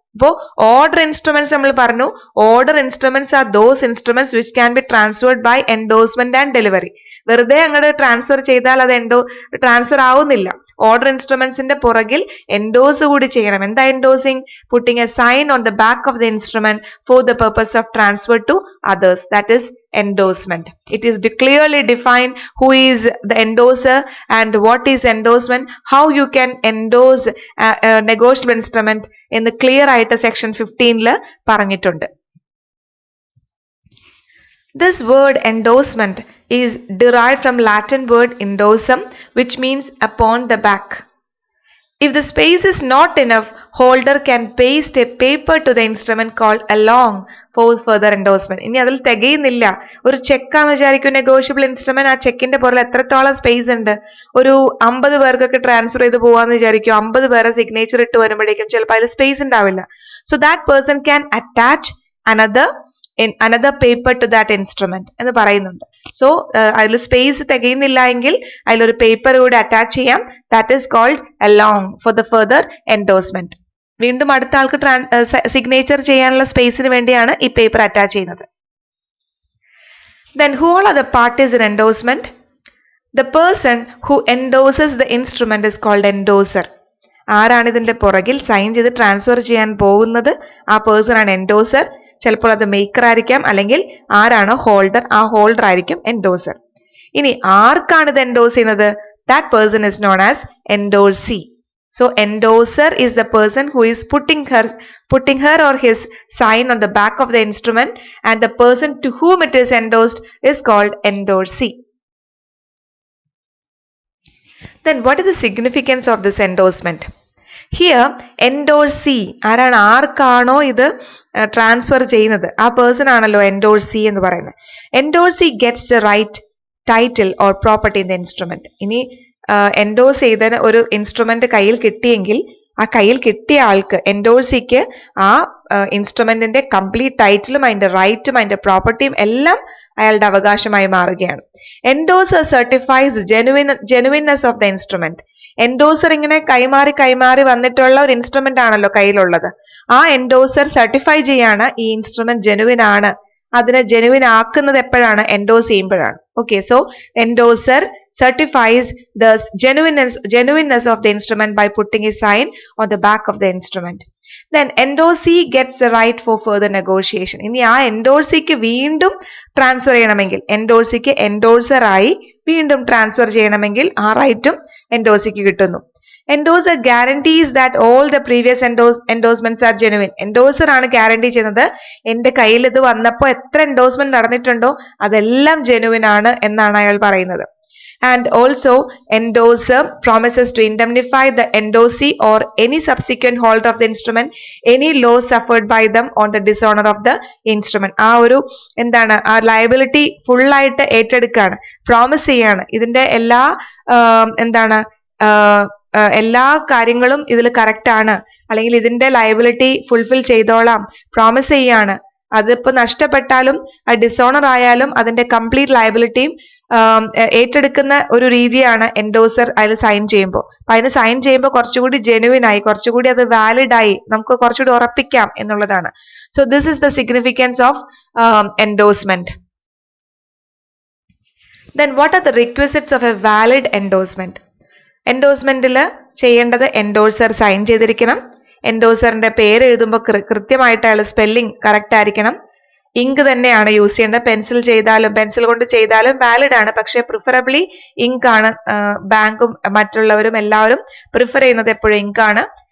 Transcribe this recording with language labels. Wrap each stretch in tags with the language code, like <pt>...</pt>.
<en>അപ്പോ order instruments</en> <ml>നമ്മൾ പറഞ്ഞു,</ml> <en>Order instruments are those instruments which can be transferred by endorsement and delivery.</en> <ml>വെറുതെ അങ്ങോട്ട് ട്രാൻസ്ഫർ ചെയ്താൽ അത് ട്രാൻസ്ഫർ ആവുന്നില്ല. ഓർഡർ ഇൻസ്ട്രുമെന്റ്സിന്റെ പുറകിൽ എൻഡോസ് കൂടി ചെയ്യണം. എന്താ എൻഡോസിങ്?</ml> <en>Putting a sign on the back of the instrument for the purpose of transfer to others. That is endorsement. It is clearly defined who is the endorser and what is endorsement, how you can endorse a negotiable instrument</en> <ml>എന്ന് clear ആയിട്ട് section 15 പറഞ്ഞിട്ടുണ്ട്.</ml> <en>This word endorsement is derived from Latin word endorsum, which means upon the back. If the space is not enough, holder can paste a paper to the instrument called along for further endorsement.</en> <ml>ഇനി അതിൽ തികയുന്നില്ല, ഒരു ചെക്കാന്ന് വിചാരിക്കും negotiable instrument, ആ ചെക്കിന്റെ പുറകിൽ എത്രത്തോളം space ഉണ്ട്, ഒരു 50 പേർക്കൊക്കെ ട്രാൻസ്ഫർ ചെയ്ത് പോവാന്ന് വിചാരിക്കും, 50 പേരെ സിഗ്നേച്ചർ ഇട്ട് വരുമ്പോഴേക്കും ചിലപ്പോൾ അതിൽ സ്പേസ് ഉണ്ടാവില്ല.</ml> <en>so that person can attach another paper to that instrument</en> <ml>എന്ന് പറയുന്നുണ്ട്. സോ അതിൽ സ്പേസ് തികയുന്നില്ല എങ്കിൽ അതിലൊരു പേപ്പർ കൂടി അറ്റാച്ച് ചെയ്യാം.</ml> <en>That is called along for the further endorsement.</en> <ml>വീണ്ടും അടുത്ത ആൾക്ക് സിഗ്നേച്ചർ ചെയ്യാനുള്ള സ്പേസിന് വേണ്ടിയാണ് ഈ പേപ്പർ അറ്റാച്ച് ചെയ്യുന്നത്.</ml> <en>Then who all are the parties in endorsement? The person who endorses the instrument is called endorser.</en> <ml>ആരാണ് ഇതിന്റെ പുറകിൽ സൈൻ ചെയ്ത് ട്രാൻസ്ഫർ ചെയ്യാൻ പോകുന്നത്, ആ പേഴ്സൺ ആണ് എൻഡോസർ. ചിലപ്പോൾ അത് മേക്കർ ആയിരിക്കാം, അല്ലെങ്കിൽ ആരാണോ ഹോൾഡർ ആ ഹോൾഡർ ആയിരിക്കും എൻഡോസർ. ഇനി ആർക്കാണ് ഇത് എൻഡോസ് ചെയ്യുന്നത്?</ml> <en>That person is known as endorsee. So endorser is the person who is putting her or his sign on the back of the instrument, and the person to whom it is endorsed is called endorsee. Then what is the significance of this endorsement?</en> <ml>Here endorsee ആരാണ്, ആർക്കാണോ ഇത് transfer ചെയ്യുന്നത് ആ person ആണല്ലോ എൻഡോർസി എന്ന് പറയുന്നത്.</ml> <en>Endorsee gets the right title or property in the instrument.</en> <ml>ഇനി endorse ചെയ്ത ഒരു ഇൻസ്ട്രുമെന്റ് കയ്യിൽ കിട്ടിയെങ്കിൽ ആ കയ്യിൽ കിട്ടിയ ആൾക്ക് എൻഡോർസിക്ക് ആ ഇൻസ്ട്രുമെന്റിന്റെ കംപ്ലീറ്റ് ടൈറ്റിലും അതിന്റെ റൈറ്റും അതിന്റെ പ്രോപ്പർട്ടിയും എല്ലാം അയാളുടെ അവകാശമായി മാറുകയാണ്.</ml> <en>Endorser certifies genuineness of the instrument.</en> <ml>Endorser ഇങ്ങനെ കൈമാറി വന്നിട്ടുള്ള ഒരു ഇൻസ്ട്രുമെന്റ് ആണല്ലോ കയ്യിലുള്ളത്. ആ എൻഡോസർ സർട്ടിഫൈ ചെയ്യാണ് ഈ ഇൻസ്ട്രുമെന്റ് ജെനുവിൻ ആണ്. അതിനെ ജെനുവിൻ ആക്കുന്നത് എപ്പോഴാണ്? എൻഡോസ് ചെയ്യുമ്പോഴാണ്.</ml> <en>Okay, so endorser certifies the genuineness of the instrument by putting a sign on the back of the instrument. Then endorsee gets the right for further negotiation.</en> <ml>ഇനി ആ എൻഡോർസിക്ക് വീണ്ടും transfer ചെയ്യണമെങ്കിൽ, എൻഡോർസിക്ക് എൻഡോർസർ ആയി വീണ്ടും ട്രാൻസ്ഫർ ചെയ്യണമെങ്കിൽ ആ റൈറ്റും എൻഡോർസിക്ക് കിട്ടുന്നു.</ml> <en>Endorser guarantees that all the previous endorsements are genuine.</en> <ml>Endorser ആണ് ഗ്യാരണ്ടി ചെയ്യുന്നത് എന്റെ കയ്യിൽ ഇത് വന്നപ്പോൾ എത്ര എൻഡോഴ്സ്മെന്റ് നടന്നിട്ടുണ്ടോ അതെല്ലാം ജെനുവിൻ ആണ് എന്നാണ് അയാൾ പറയുന്നത്.</ml> <en>And also endorser promises to indemnify the endorsee or any subsequent holder of the instrument any loss suffered by them on the dishonor of the instrument.</en> <ml>ആ ഒരു എന്താണ്, ആ ലയബിലിറ്റി ഫുൾ ആയിട്ട് ഏറ്റെടുക്കുകയാണ്, പ്രോമിസ് ചെയ്യാണ്. ഇതിന്റെ എല്ലാ എന്താണ് എല്ലാ കാര്യങ്ങളും ഇതിൽ കറക്റ്റ് ആണ്, അല്ലെങ്കിൽ ഇതിന്റെ ലയബിലിറ്റി ഫുൾഫിൽ ചെയ്തോളാം, പ്രോമിസ് ചെയ്യാണ്. അതിപ്പോ നഷ്ടപ്പെട്ടാലും ഡിസോണർ ആയാലും അതിന്റെ കംപ്ലീറ്റ് ലയബിലിറ്റിയും ഏറ്റെടുക്കുന്ന ഒരു രീതിയാണ് എൻഡോസർ അതിൽ സൈൻ ചെയ്യുമ്പോൾ. അപ്പൊ അതിന് സൈൻ ചെയ്യുമ്പോൾ കുറച്ചുകൂടി ജെനുവിൻ ആയി, കുറച്ചുകൂടി അത് വാലിഡ് ആയി, നമുക്ക് കുറച്ചുകൂടി ഉറപ്പിക്കാം എന്നുള്ളതാണ്.</ml> <en>So this is the significance of endorsement. Then what are the requisites of a valid endorsement?</en> <ml>എൻഡോഴ്സ്മെന്റിൽ ചെയ്യേണ്ടത് എൻഡോഴ്സർ സൈൻ ചെയ്തിരിക്കണം, എൻഡോഴ്സറിന്റെ പേര് എഴുതുമ്പോൾ കൃത്യമായിട്ട് അയാൾ സ്പെല്ലിംഗ് കറക്റ്റ് ആയിരിക്കണം, ഇങ്ക് തന്നെയാണ് യൂസ് ചെയ്യേണ്ടത്. പെൻസിൽ കൊണ്ട് ചെയ്താലും വാലിഡ് ആണ്, പക്ഷെ പ്രിഫറബിളി ഇങ്ക് ആണ്. ബാങ്കും മറ്റുള്ളവരും എല്ലാവരും പ്രിഫർ ചെയ്യുന്നത് എപ്പോഴും ഇങ്ക് ആണ്.</ml>